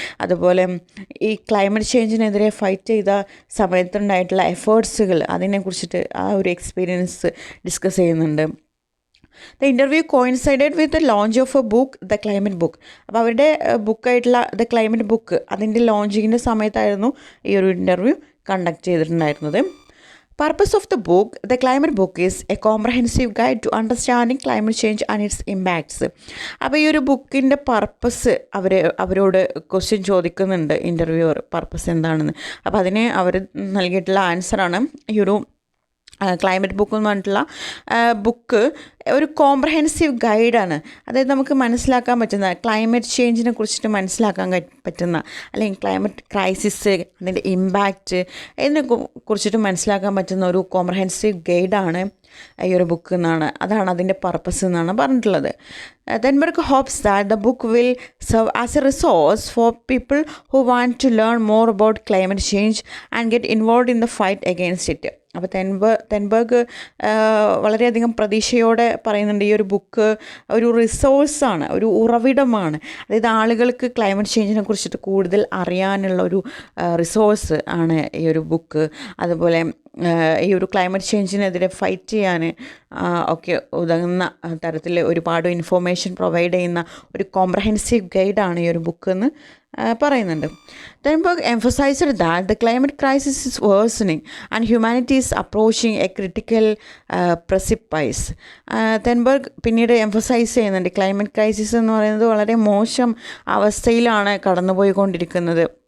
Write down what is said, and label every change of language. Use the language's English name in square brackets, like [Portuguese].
[Malayalam] അതുപോലെ ഈ climate ചേഞ്ചിനെതിരെ fight ചെയ്ത സമയത്തുണ്ടായിട്ടുള്ള എഫേർട്സുകൾ, അതിനെക്കുറിച്ചിട്ട് ആ ഒരു എക്സ്പീരിയൻസ് ഡിസ്കസ് ചെയ്യുന്നുണ്ട്. [English] The interview coincided with the launch of a book, the climate book. [Malayalam] അപ്പോൾ അവരുടെ ബുക്കായിട്ടുള്ള ദ ക്ലൈമറ്റ് ബുക്ക്, അതിൻ്റെ ലോഞ്ചിങ്ങിൻ്റെ സമയത്തായിരുന്നു ഈ ഒരു ഇൻ്റർവ്യൂ കണ്ടക്ട് ചെയ്തിട്ടുണ്ടായിരുന്നത്. [English] Purpose of the book, The Climate Book, is a comprehensive guide to understanding climate change and its impacts. [Malayalam] അപ്പോൾ ഈ ഒരു ബുക്കിൻ്റെ പർപ്പസ് അവരോട് ക്വസ്റ്റ്യൻ ചോദിക്കുന്നുണ്ട് ഇൻ്റർവ്യൂവർ, പർപ്പസ് എന്താണെന്ന്. അപ്പോൾ അതിന് അവർ നൽകിയിട്ടുള്ള ആൻസറാണ് ഈ ഒരു ക്ലൈമറ്റ് ബുക്ക് എന്ന് പറഞ്ഞിട്ടുള്ള ബുക്ക് ഒരു കോംപ്രഹെൻസീവ് ഗൈഡാണ്. അതായത് നമുക്ക് മനസ്സിലാക്കാൻ പറ്റുന്ന, ക്ലൈമറ്റ് ചേഞ്ചിനെ കുറിച്ചിട്ട് മനസ്സിലാക്കാൻ പറ്റുന്ന, അല്ലെങ്കിൽ ക്ലൈമറ്റ് ക്രൈസിസ്, അതിൻ്റെ ഇമ്പാക്റ്റ് ഇതിനെ കുറിച്ചിട്ട് മനസ്സിലാക്കാൻ പറ്റുന്ന ഒരു കോംപ്രഹെൻസീവ് ഗൈഡാണ് ഈ ഒരു ബുക്ക് അതാണ് അതിൻ്റെ പർപ്പസ് എന്നാണ് പറഞ്ഞിട്ടുള്ളത്. [English] Thunberg hopes that the book will serve as a resource for people who want to learn more about climate change and get involved in the fight against it. [Malayalam] അപ്പോൾ തെൻബർഗ് വളരെയധികം പ്രതീക്ഷയോടെ പറയുന്നുണ്ട് ഈ ഒരു ബുക്ക് ഒരു റിസോഴ്സാണ്, ഒരു ഉറവിടമാണ്. അതായത് ആളുകൾക്ക് ക്ലൈമറ്റ് ചേഞ്ചിനെ കുറിച്ചിട്ട് കൂടുതൽ അറിയാനുള്ള ഒരു റിസോഴ്സ് ആണ് ഈ ഒരു ബുക്ക്. അതുപോലെ ഈ ഒരു ക്ലൈമറ്റ് ചേഞ്ചിനെതിരെ ഫൈറ്റ് ചെയ്യാൻ ഒക്കെ ഉതകുന്ന തരത്തിൽ ഒരുപാട് ഇൻഫോർമേഷൻ പ്രൊവൈഡ് ചെയ്യുന്ന ഒരു കോംപ്രഹെൻസീവ് ഗൈഡാണ് ഈ ഒരു ബുക്ക് എന്ന് പറയുന്നുണ്ട്. [English] Thunberg emphasized that the climate crisis is worsening and humanity is approaching a critical precipice. [Malayalam] തെൻബർഗ് പിന്നീട് എംഫസൈസ് ചെയ്യുന്നുണ്ട് ക്ലൈമറ്റ് ക്രൈസിസ് എന്ന് പറയുന്നത് വളരെ മോശം അവസ്ഥയിലാണ് കടന്നുപോയിക്കൊണ്ടിരിക്കുന്നത്.